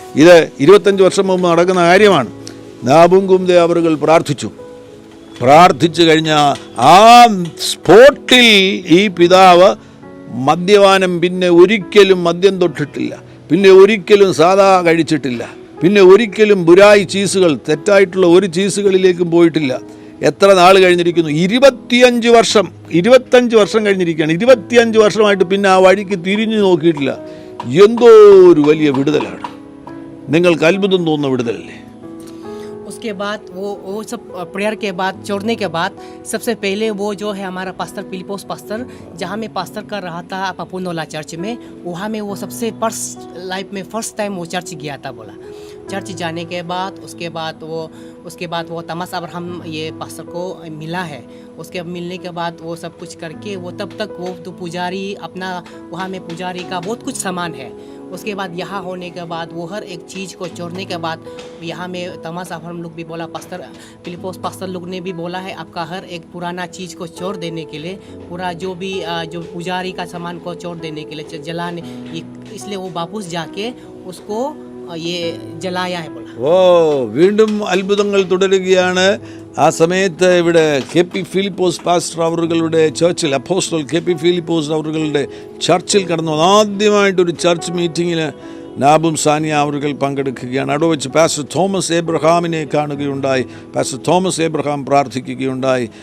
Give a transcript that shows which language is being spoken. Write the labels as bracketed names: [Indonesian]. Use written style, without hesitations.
[Malayalam] ഇത് 25 വർഷം മുമ്പ് നടക്കുന്ന കാര്യമാണ്. നബുങ്കുംദേ അവர்கள் പ്രാർത്ഥിച്ചു കഴിഞ്ഞ ആ സ്പോട്ടിൽ ഈ പിതാവ് മദ്യപാനം പിന്നെ ഒരിക്കലും മദ്യം തൊട്ടിട്ടില്ല, പിന്നെ ഒരിക്കലും സാദാ കഴിച്ചിട്ടില്ല, പിന്നെ ഒരിക്കലും ബുരായി ചീസുകൾ, തെറ്റായിട്ടുള്ള ഒരു ചീസുകളിലേക്കും പോയിട്ടില്ല. എത്ര നാൾ കഴിഞ്ഞിരിക്കുന്നു? 25 വർഷം കഴിഞ്ഞിരിക്കുകയാണ്. 25 വർഷമായിട്ട് പിന്നെ ആ വഴിക്ക് തിരിഞ്ഞു നോക്കിയിട്ടില്ല. എന്തോ ഒരു വലിയ വിടുതലാണ്. നിങ്ങൾക്ക് അത്ഭുതം തോന്നുന്ന വിടുതലല്ലേ? [Hindi] उसके बाद वो सब प्रेयर के बाद, छोड़ने के बाद सबसे पहले वो जो है हमारा पास्टर फिलिपोस पास्टर, जहाँ मैं पास्टर कर रहा था पपुनोला चर्च में, वहाँ में वो सबसे लाइफ में फर्स्ट टाइम वो चर्च गया था बोला। चर्च जाने के बाद उसके बाद वो तमस अब्राहम ये पास्टर को मिला है। उसके मिलने के बाद वो सब कुछ करके वो तब तक वो तो पुजारी अपना वहाँ में पुजारी का बहुत कुछ सामान है। उसके बाद यहाँ होने के बाद वो हर एक चीज़ को छोड़ने के बाद यहाँ में तमास अब्राहम लोग भी बोला, पास्टर फिलिपोस पास्टर लोग ने भी बोला है आपका हर एक पुराना चीज़ को छोड़ देने के लिए, पूरा जो भी जो पुजारी का सामान को छोड़ देने के लिए जलाने, इसलिए वो वापस जाके उसको ये जलाया है बोला। [Malayalam] ഓ, വീണ്ടും അത്ഭുതങ്ങൾ തുടരുകയാണ്. ആ സമയത്ത് ഇവിടെ KP ഫിലിപ്പോസ് പാസ്റ്റർ അവരുടെ ചർച്ചിൽ, അപ്പോസ്റ്റൽ KP ഫിലിപ്പോസ് അവരുടെ ചർച്ചിൽ കടന്നു. ആദ്യമായിട്ടൊരു ചർച്ച് മീറ്റിങ്ങിൽ നാബും സാനിയ അവர்கள் പങ്കെടുക്കുകയാണ്. അവിടെ വെച്ച് പാസ്റ്റർ തോമസ് എബ്രഹാമിനെ കാണുകയുണ്ടായി. Pastor Thomas Abraham പ്രാർത്ഥിക്കുകയുണ്ടായി.